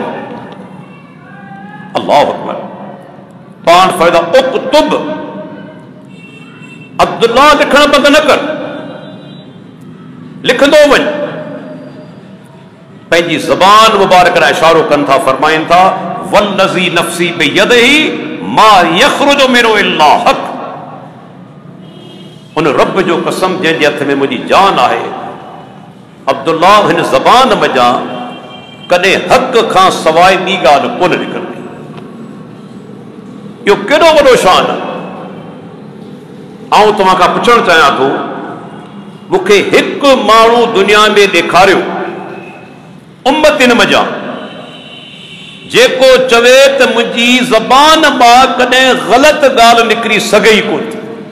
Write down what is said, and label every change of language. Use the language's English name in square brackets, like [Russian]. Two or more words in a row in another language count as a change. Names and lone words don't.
[Arabic] الله أكبر. [Sindhi] पाण फ़रदा उक्तुब, अब्दुल्ला लिखण बंदि न कर, लिखंदो वञ। पंहिंजी ज़बान मुबारक ॾांहुं इशारो कनि था, फरमाइनि था, [Arabic] والذي نفسي بيده ما يخرج منه إلا حق. [Sindhi] उन रब जो कसम जंहिंजे हथ में मुंहिंजी जान आहे, अब्दुल्ला हिन ज़बान मञा कॾहिं हक़ खां सवाइ ॿी ॻाल्हि कोन निकिरंदी। इहो केॾो वॾो शान आहे। आउं तव्हां खां पुछणु चाहियां थो, मूंखे हिकु माण्हू दुनिया में ॾेखारियो उम्मतिन मञा जेको चवे त मुंहिंजी ज़बान मां कॾहिं ग़लति ॻाल्हि निकिरी सघे ई कोन थी।